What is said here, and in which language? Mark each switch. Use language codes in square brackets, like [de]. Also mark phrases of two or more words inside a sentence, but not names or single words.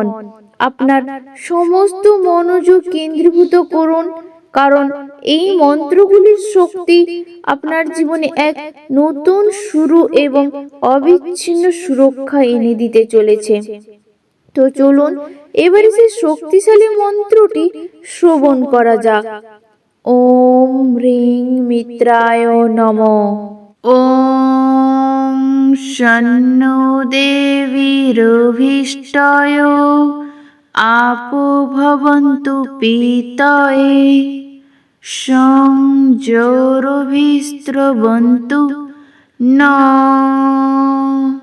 [bn] আপনার সমস্ত মনোযোগ কেন্দ্রীভূত করুন, কারণ এই মন্ত্রগুলির শক্তি আপনার জীবনে এক নতুন শুরু এবং অবিচ্ছিন্ন সুরক্ষা এনে দিতে চলেছে। তো চলুন এবারে সেই শক্তিশালী মন্ত্রটি শ্রবণ করা যাক। [sa] ॐ ह्रीं मित्राय नमः। ॐ शन्नो देवीरभिष्टय आपो भवन्तु पीतये शं ज्योरभिस्रवन्तु नः।